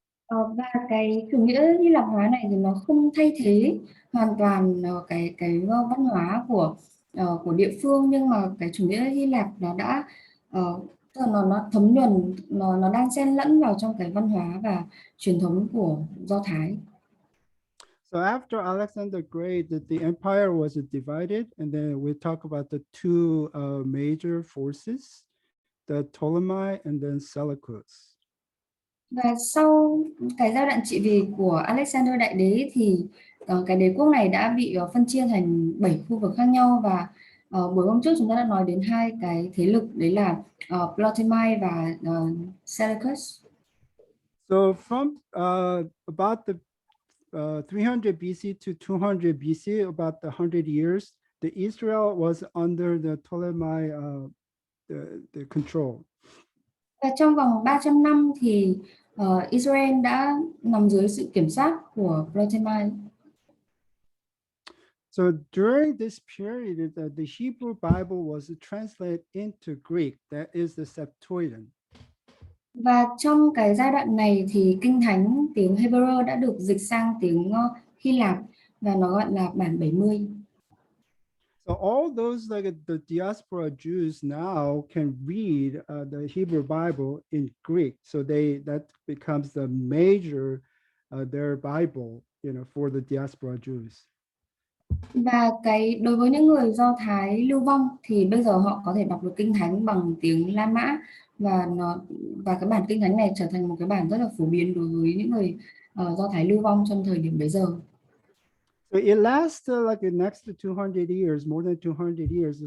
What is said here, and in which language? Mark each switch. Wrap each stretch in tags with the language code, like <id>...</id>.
<vi>Và cái chủ nghĩa Hy Lạp hóa này thì nó không thay thế hoàn toàn văn hóa của địa phương, nhưng mà cái chủ nghĩa Hy Lạp nó đã tức là nó thấm nhuần, nó đang xen lẫn vào trong cái văn hóa và truyền thống của Do Thái.</vi> <en>So after Alexander Great, the empire was divided, and then we talk about the two major forces, the Ptolemy and then Seleucus.</en> <vi>Và sau cái giai đoạn trị vì của Alexander Đại Đế thì cái đế quốc này đã bị phân chia thành 7 khu vực khác nhau, và buổi hôm trước chúng ta đã nói đến hai cái thế lực đấy là Ptolemy và Seleucus.</vi> <en>So from about the 300 BC to 200 BC, about the 100 years, the Israel was under the Ptolemy the control.</en> <vi>Và trong vòng 300 năm thì Israel đã nằm dưới sự kiểm soát của Ptolemy.</vi> <en>So during this period, the Hebrew Bible was translated into Greek, that is the Septuagint.</en> <vi>Và trong cái giai đoạn này thì Kinh Thánh tiếng Hebrew đã được dịch sang tiếng Hy Lạp, và nó gọi là bản 70.</vi> <en>So all those like the diaspora Jews now can read the Hebrew Bible in Greek. So that becomes the major their Bible, for the diaspora Jews.</en> <vi>Và đối với những người Do Thái lưu vong thì bây giờ họ có thể đọc được Kinh Thánh bằng tiếng La Mã, và cái bản Kinh Thánh này trở thành một cái bản rất là phổ biến đối với những người Do Thái lưu vong trong thời điểm bấy giờ.</vi> <en>So it lasts like next to 200 years, more than 200 years.</en>